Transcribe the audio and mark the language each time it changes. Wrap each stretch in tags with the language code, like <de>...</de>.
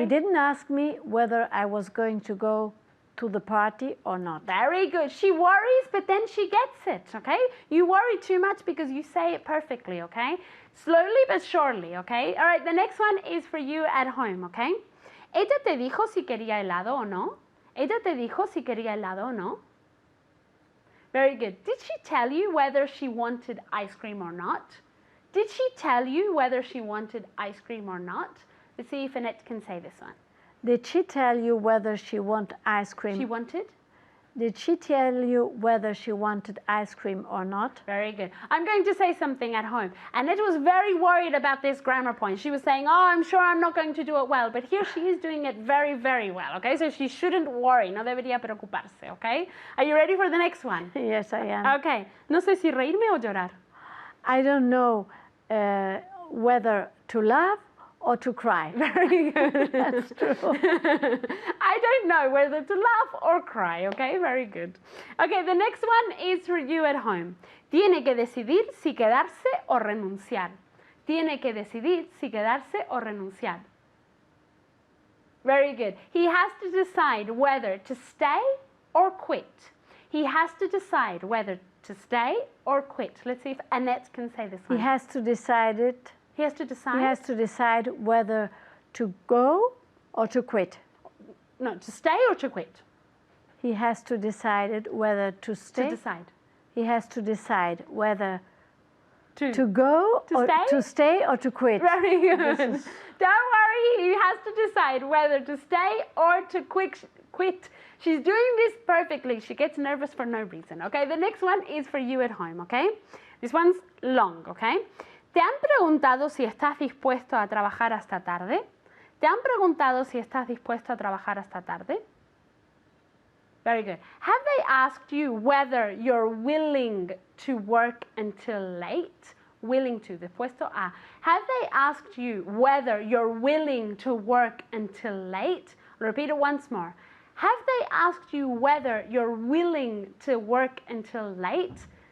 <en>He didn't ask me whether I was going to go to the party or not. Very good. She worries, but then she gets it, okay? You worry too much because you say it perfectly, okay? Slowly but surely, okay? All right, the next one is for you at home, okay?</en> <es>¿Ella te dijo si quería helado o no? ¿Ella te dijo si quería helado o no?</es> <en>Very good. Did she tell you whether she wanted ice cream or not? Did she tell you whether she wanted ice cream or not? Let's see if Annette can say this one. Did she tell you whether she wanted ice cream? She wanted? Did she tell you whether she wanted ice cream or not? Very good. I'm going to say something at home. Annette was very worried about this grammar point. She was saying, oh, I'm sure I'm not going to do it well. But here she is doing it very, very well, okay? So she shouldn't worry.</en> <es>No debería preocuparse, okay?</es> <en>Are you ready for the next one? Yes, I am.</en> <es>Okay. No sé si reírme o llorar.</es> <en>I don't know whether to laugh or to cry. Very good. That's true. I don't know whether to laugh or cry, okay? Very good. Okay, the next one is for you at home.</en> <es>Tiene que decidir si quedarse o renunciar. Tiene que decidir si quedarse o renunciar.</es> <en>Very good. He has to decide whether to stay or quit. He has to decide whether to stay or quit. Let's see if Annette can say this one. He has to decide it. He has to decide? He has to decide whether to go or to quit. No, to stay or to quit? He has to decide whether to stay. To decide. He has to decide whether To go To or stay? to stay or to quit. Very good. Don't worry, he has to decide whether to stay or to quit. She's doing this perfectly. She gets nervous for no reason, okay? The next one is for you at home, okay? This one's long, okay?</en> <es>¿Te han preguntado si estás dispuesto a trabajar hasta tarde? ¿Te han preguntado si estás dispuesto a trabajar hasta tarde?</es> <en>Very good. Have they asked you whether you're willing to work until late? Willing to,</en> <es>dispuesto a.</es> <en>Have they asked you whether you're willing to work until late? Repeat it once more. Have they asked you whether you're willing to work until late?</en>